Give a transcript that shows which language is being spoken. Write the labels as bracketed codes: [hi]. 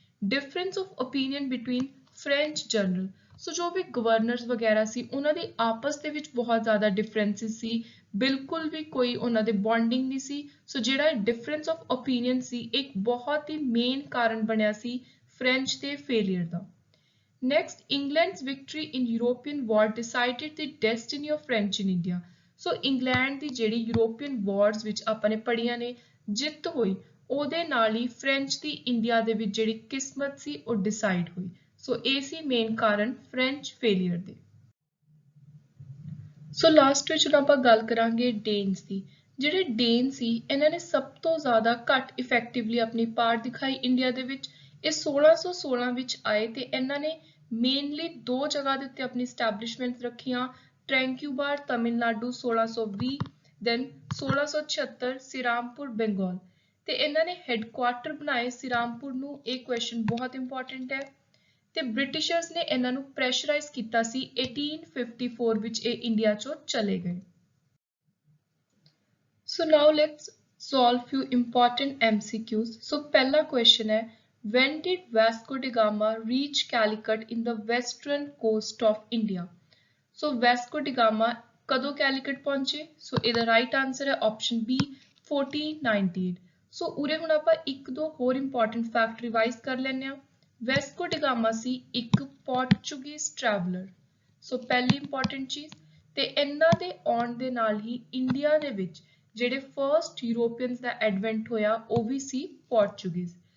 [pa] Difference of opinion between French general, ਸੋ ਜੋ ਵੀ governors ਵਗੈਰਾ ਸੀ ਉਹਨਾਂ ਦੀ ਆਪਸ ਦੇ ਵਿੱਚ ਬਹੁਤ ਜ਼ਿਆਦਾ ਡਿਫਰੈਂਸਿਸ ਸੀ, ਬਿਲਕੁਲ ਵੀ ਕੋਈ ਉਹਨਾਂ ਦੇ ਬੌਂਡਿੰਗ ਨਹੀਂ ਸੀ। ਸੋ ਜਿਹੜਾ ਡਿਫਰੈਂਸ ਆਫ ਓਪੀਨੀਅਨ ਸੀ ਇੱਕ ਬਹੁਤ ਹੀ ਮੇਨ ਕਾਰਨ ਬਣਿਆ ਸੀ ਫ੍ਰੈਂਚ ਦੇ failure ਦਾ। [en] Next, England's victory in European war decided the destiny of French in India. [pa] So England ਦੀ ਜਿਹੜੀ ਯੂਰੋਪੀਅਨ ਵਾਰਸ ਵਿੱਚ ਆਪਾਂ ਨੇ ਪੜ੍ਹੀਆਂ ਨੇ, ਜਿੱਤ ਹੋਈ ਉਹਦੇ ਨਾਲ ਹੀ ਫ੍ਰੈਂਚ ਦੀ ਇੰਡੀਆ ਦੇ ਵਿੱਚ ਜਿਹੜੀ ਕਿਸਮਤ ਸੀ ਉਹ ਡਿਸਾਈਡ ਹੋਈ। ਸੋ ਇਹ ਸੀ ਮੇਨ ਕਾਰਨ ਫ੍ਰੈਂਚ ਫੇਲੀਅਰ ਦੇ। ਸੋ ਲਾਸਟ ਵਿੱਚ ਆਪਾਂ ਗੱਲ ਕਰਾਂਗੇ ਡੇਨਸ ਦੀ। ਜਿਹੜੇ ਡੇਨ ਸੀ ਇਹਨਾਂ ਨੇ ਸਭ ਤੋਂ ਜ਼ਿਆਦਾ ਘੱਟ ਇਫੈਕਟਿਵਲੀ ਆਪਣੀ ਪਾਰਟ ਦਿਖਾਈ ਇੰਡੀਆ ਦੇ ਵਿੱਚ। ਇਹ 1616 ਵਿੱਚ ਆਏ ਤੇ ਇਹਨਾਂ ਨੇ ਮੇਨਲੀ ਦੋ ਜਗ੍ਹਾ ਦੇ ਉੱਤੇ ਆਪਣੀ ਸਟੈਬਲਿਸ਼ਮੈਂਟਸ ਰੱਖੀਆਂ, ਟ੍ਰੈਂਕਯੂਬਾਰ ਤਮਿਲਨਾਡੂ 1620, ਦੈਨ 1676 ਸਿਰਾਮਪੁਰ ਬੰਗਾਲ, ਤੇ ਇਹਨਾਂ ਨੇ ਹੈੱਡਕੁਆਰਟਰ ਬਣਾਏ ਸਿਰਾਮਪੁਰ ਨੂੰ। ਇਹ ਕੁਐਸਚਨ ਬਹੁਤ ਇੰਪੋਰਟੈਂਟ ਹੈ। ਤੇ ਬ੍ਰਿਟਿਸ਼ਰਸ ਨੇ ਇਹਨਾਂ ਨੂੰ ਪ੍ਰੈਸ਼ਰਾਈਜ਼ ਕੀਤਾ ਸੀ 1854 ਵਿੱਚ ਇਹ ਇੰਡੀਆ ਚੋਂ ਚਲੇ ਗਏ। [en] So now let's solve few important MCQs. [hi] So पहला question है, [en] when did Vasco da Gama reach Calicut in the western coast of India? [pa] So Vasco da Gama कदों Calicut पहुंचे? So ਇਹਦਾ right answer है option B 1498. So ਉਰੇ ਹੁਣ ਆਪਾਂ ਇੱਕ ਦੋ ਹੋਰ important fact revise ਕਰ ਲੈਣੇ ਆ। ਵੈਸਕੋ ਡਾ ਗਾਮਾ ਸੀ ਇੱਕ ਪੋਰਚੁਗੀਜ਼ ਟਰੈਵਲਰ। ਸੋ ਪਹਿਲੀ ਇੰਪੋਰਟੈਂਟ ਚੀਜ਼, ਤੇ ਇਹਨਾਂ ਦੇ ਆਉਣ ਦੇ ਨਾਲ ਹੀ ਇੰਡੀਆ ਦੇ ਵਿੱਚ ਜਿਹੜੇ ਫਰਸਟ ਯੂਰੋਪੀਅਨਸ ਦਾ ਐਡਵੈਂਟ ਹੋਇਆ ਉਹ ਵੀ ਸੀ ਪੋਰਚੁਗੀਜ਼।